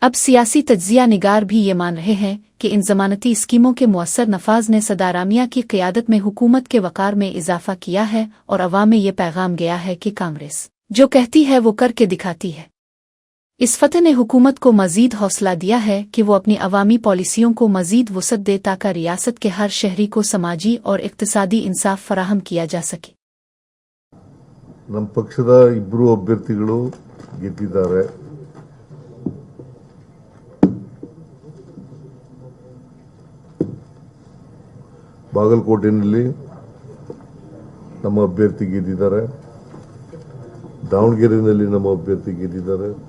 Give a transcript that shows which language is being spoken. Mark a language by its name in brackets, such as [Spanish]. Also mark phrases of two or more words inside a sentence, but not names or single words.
[Urdu] اب سیاسی تجزیہ نگار بھی یہ مان رہے ہیں کہ ان ضمانتی اسکیموں کے مؤثر نفاذ نے سدارامیا کی قیادت میں حکومت کے وقار میں اضافہ کیا ہے اور عوام میں یہ پیغام گیا ہے کہ کانگریس جو کہتی ہے وہ کرکے دکھاتی ہے. اس فتح نے حکومت کو مزید حوصلہ دیا ہے کہ وہ اپنی عوامی پالیسیوں کو مزید وسعت دے تاکہ ریاست کے ہر شہری کو سماجی اور اقتصادی انصاف فراہم کیا جا سکے. [Kannada] ನಮ್ಮ ಪಕ್ಷದ ಇಬ್ಬರು ಅಭ್ಯರ್ಥಿಗಳು ಗೆದ್ದಿದ್ದಾರೆ. ಬಾಗಲಕೋಟೆಯಲ್ಲಿ ನಮ್ಮ ಅಭ್ಯರ್ಥಿ ಗೆದ್ದಿದ್ದಾರೆ, ದಾವಣಗೆರೆಯಲ್ಲಿ ನಮ್ಮ ಅಭ್ಯರ್ಥಿ ಗೆದ್ದಿದ್ದಾರೆ.